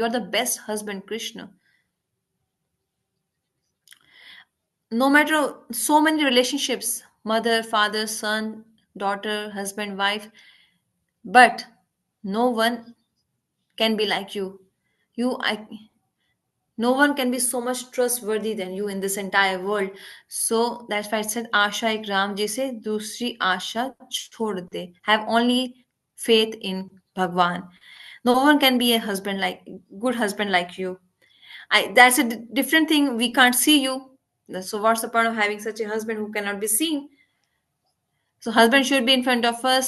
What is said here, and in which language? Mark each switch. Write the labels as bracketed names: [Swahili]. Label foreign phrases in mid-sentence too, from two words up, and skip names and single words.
[English] You're the best husband, Krishna. No matter so many relationships, mother, father, son, daughter, husband, wife, but no one can be like you. No one can be so much trustworthy than you in this entire world. So that's why it said, [Hindi] आशा एक राम जी से दूसरी आशा छोड़ दे. [English] Have only faith in Bhagwan. No one can be a husband like good husband like you. That's a different thing. We can't see you. So what's the point of having such a husband who cannot be seen? So husband should be in front of us.